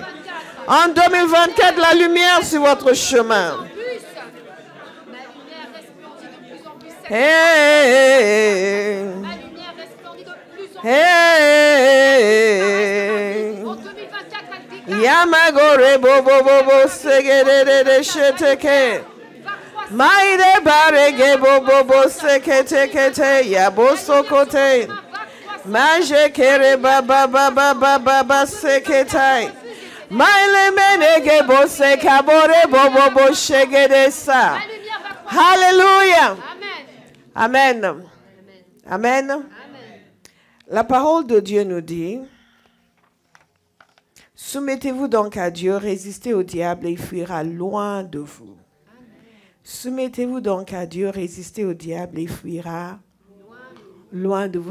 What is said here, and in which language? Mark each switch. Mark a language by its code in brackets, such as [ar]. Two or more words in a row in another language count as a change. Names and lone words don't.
[fr] En 2024, la lumière sur votre chemin. Hey. Ma lumière resplendit de plus en plus. Hey. En 2024, elle dégage. Yamagore bobo bobo segere sheteke. Maire barege bobo bobo sekete kete yaboso kote. Maje kere baba baba baba seketai. Maile menege bo sekabore bobo bo shegede sa. Ma lumière va croître. Hallelujah. Amen. Amen. Amen. Amen. La parole de Dieu nous dit, soumettez-vous donc à Dieu, résistez au diable et il fuira loin de vous. Soumettez-vous donc à Dieu, résistez au diable et il fuira loin de vous.